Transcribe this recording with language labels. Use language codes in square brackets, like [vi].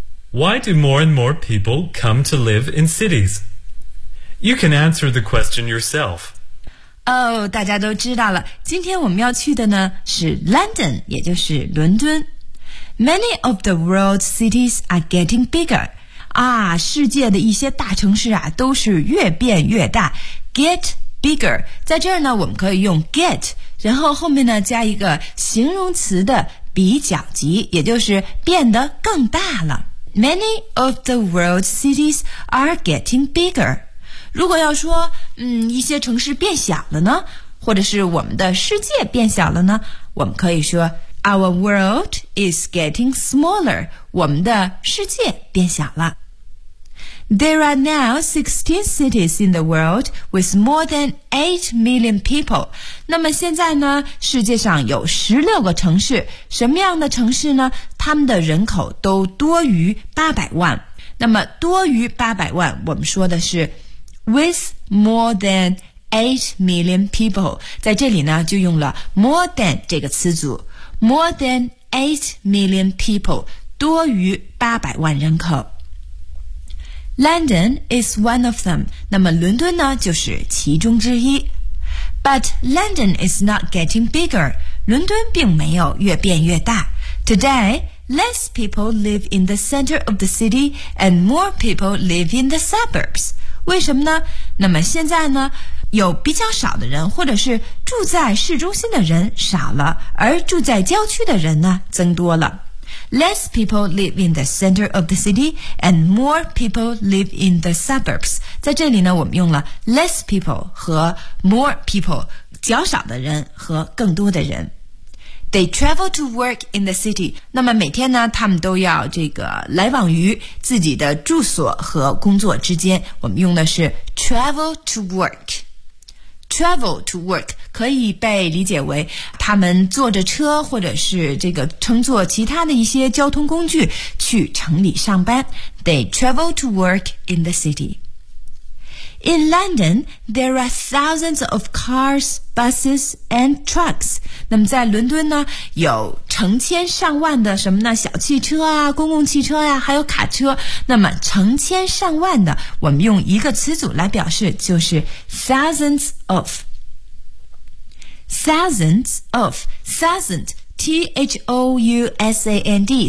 [en] Why do more and more people come to live in cities? You can answer the question yourself. [zh] Oh, 大家都知道了，今天我们要去的呢是 London， 也就是伦敦。 [en] Many of the world's cities are getting bigger. [zh] 啊，世界的一些大城市啊都是越变越大。 Get bigger， 在这儿呢我们可以用 get， 然后后面呢加一个形容词的比较级，也就是变得更大了。 [en] Many of the world's cities are getting bigger. [zh] 如果要说一些城市变小了呢，或者是我们的世界变小了呢，我们可以说 [en] Our world is getting smaller， [zh] 我们的世界变小了。 [en] There are now 16 cities in the world with more than 8 million people。 [zh] 那么现在呢，世界上有16个城市，什么样的城市呢？他们的人口都多于800万。那么多于800万，我们说的是 [en] With more than 8 million people， [zh] 在这里呢就用了 more than 这个词组， [en] more than 8 million people， [zh] 多于800万人口。 [en] London is one of them， [zh] 那么伦敦呢就是其中之一。 [en] But London is not getting bigger， [zh] 伦敦并没有越变越大。 [en] Today, less people live in the center of the city and more people live in the suburbs。 [zh] 为什么呢？那么现在呢，有比较少的人，或者是住在市中心的人少了，而住在郊区的人呢，增多了。 [en] Less people live in the center of the city, and more people live in the suburbs. [zh] 在这里呢，我们用了 [en] less people [zh] 和 [en] more people， [zh] 较少的人和更多的人。 [en] They travel to work in the city. [zh] 那么每天呢，他们都要这个来往于自己的住所和工作之间。我们用的是 [en] travel to work. Travel to work [zh] 可以被理解为他们坐着车或者是这个乘坐其他的一些交通工具去城里上班。 [en] They travel to work in the city. In London, there are thousands of cars, buses, and trucks. [zh] 那么在伦敦呢，有成千上万的什么呢？小汽车啊，公共汽车啊，还有卡车。那么成千上万的，我们用一个词组来表示，就是 [en] thousands of. Thousands of. Thousand. T-H-O-U-S-A-N-D.